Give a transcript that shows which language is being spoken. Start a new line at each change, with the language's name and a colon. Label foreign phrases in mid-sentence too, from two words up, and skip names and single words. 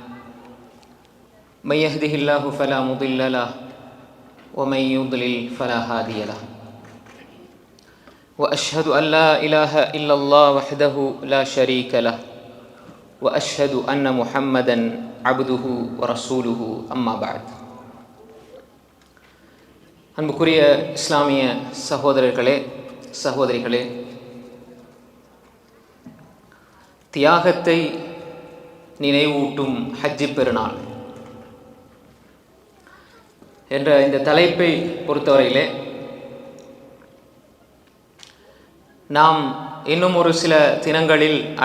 Arabic: من يهده الله فلا مضل له ومن يضلل فلا هادي له. وأشهد أن لا إله إلا الله وحده لا شريك له وأشهد أن محمدًا عبده ورسوله أما بعد.
Tamil: அன்புக்குரிய இஸ்லாமிய சகோதரர்களே சகோதரிகளே, தியாகத்தை நினைவூட்டும் ஹஜ்ஜி பெருநாள் என்ற இந்த தலைப்பை பொறுத்தவரையிலே நாம் இன்னும் ஒரு சில தினங்களில்